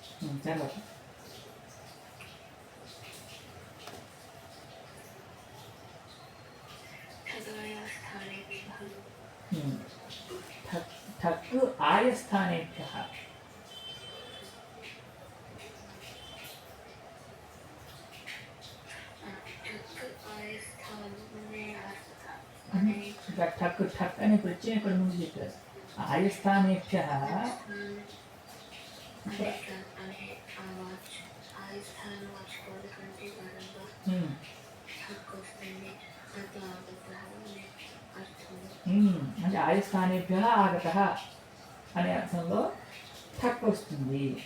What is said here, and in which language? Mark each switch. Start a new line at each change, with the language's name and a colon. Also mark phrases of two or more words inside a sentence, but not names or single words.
Telugu: తర్వాత
Sanskrit: ठगायस्थानेभ्यः ठक् आयस्थानेभ्यः ठक् ठक्
Telugu: అనే ప్రత్యయం ఇక్కడ ముందు చెప్పారు. ఆయస్థానేభ్యः అంటే
Sanskrit: ఆయస్థానేభ్య ఆగత
Telugu: అనే అర్థంలో ఠక్ వస్తుంది.